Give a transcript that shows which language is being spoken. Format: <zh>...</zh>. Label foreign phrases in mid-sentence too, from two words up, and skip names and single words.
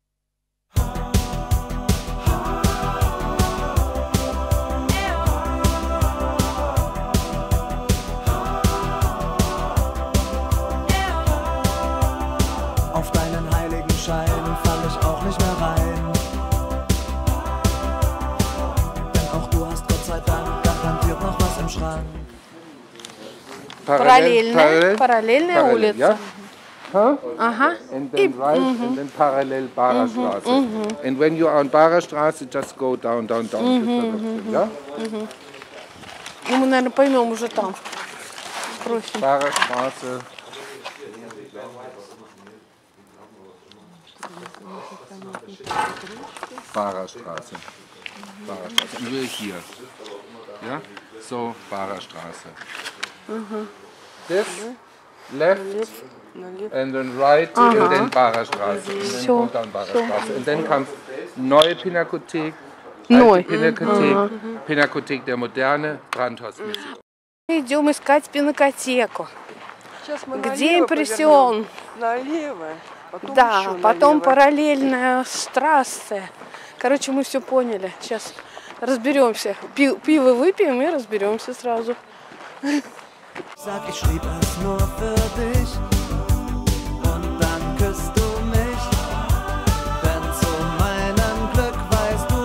<de>Auf deinen heiligen Schein fall ich auch nicht mehr rein. Denn auch du hast Gott sei Dank garantiert noch was im Schrank.</de> <ru>Параллельная улица.</ru> <en>Yeah? Huh?</en> <ru>Ага.</ru> <en>And then right, and then parallel Barerstraße. And when you are on Barerstraße, just go down. Yeah?</en> <ru>Ну, мы, наверное, поймем уже там. Спросим.</ru> <en>Barerstraße. Barerstraße. And we're here. Yeah? So, Barerstraße. This, left, and then right, and then Barerstraße. And then go down Barerstraße. And then comes Neue Pinakothek, Alte Pinakothek, Pinakothek der Moderne, Brandhausmuseum.</en> <ru>Идем искать пинакотеку. Сейчас мы Где импрессион? налево, потом Да, еще потом налево. параллельная трасса. Короче, мы все поняли. Сейчас разберемся. Пиво выпьем и разберемся сразу.</ru> <de>Sag, ich schrieb es nur für dich. Und dann küsst du mich. Denn zu meinem Glück weißt</de>